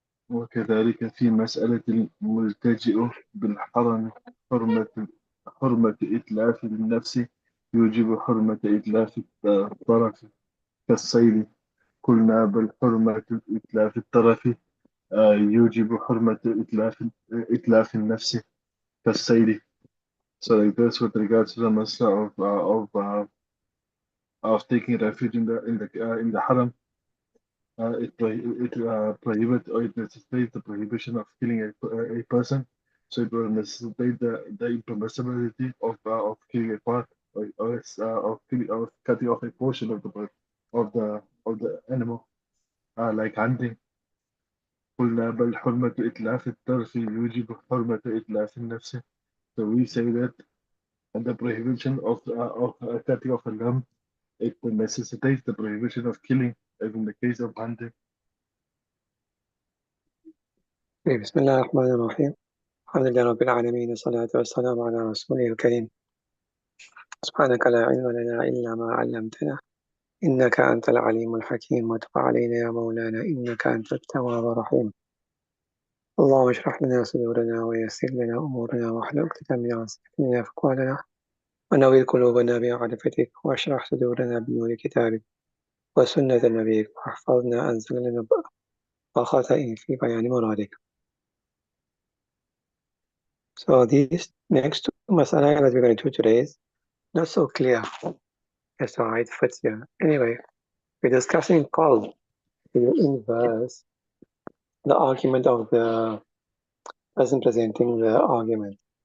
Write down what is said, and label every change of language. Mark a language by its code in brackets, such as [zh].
[ar] وكذلك في مسألة الملتجئ بالحرم حرمة إتلاف النفس يوجب حرمة إتلاف الطرف كالصيد. قلنا بل حرمة إتلاف الطرف يوجب حرمة إتلاف النفس كالصيد. [en] So like this with regards to the masala of taking refuge in the haram. It prohibits or it necessitates the prohibition of killing a person. So it will necessitate the impermissibility of killing a part of cutting off a portion of the bird of the animal, like hunting. [ar] قلنا بل حرمة إتلاف الطرف يوجب حرمة إتلاف النفس. [en] So we say that the prohibition of cutting off a limb, it necessitates the prohibition of killing, as in the case of hunting. [ar] بسم الله الرحمن الرحيم. الحمد لله رب العالمين، والصلاة والسلام على رسوله الكريم. سبحانك لا علم لنا إلا ما علمتنا، إنك أنت العليم الحكيم، وتب علينا يا مولانا إنك أنت التواب الرحيم. اللهم اشرح لنا صدورنا ويسر لنا أمورنا واحلل عقدة من لساننا يفقهوا قولنا، ونوّر قلوبنا بمعرفتك، واشرح صدورنا بنور كتابك وسنة نبيك، واحفظنا عن زلل وخطأ في بيان مرادك. [en] So these next two masala that we're going to do today is not so clear as to how it fits here. Anyway, we're discussing called the inverse, the argument of the person presenting the argument.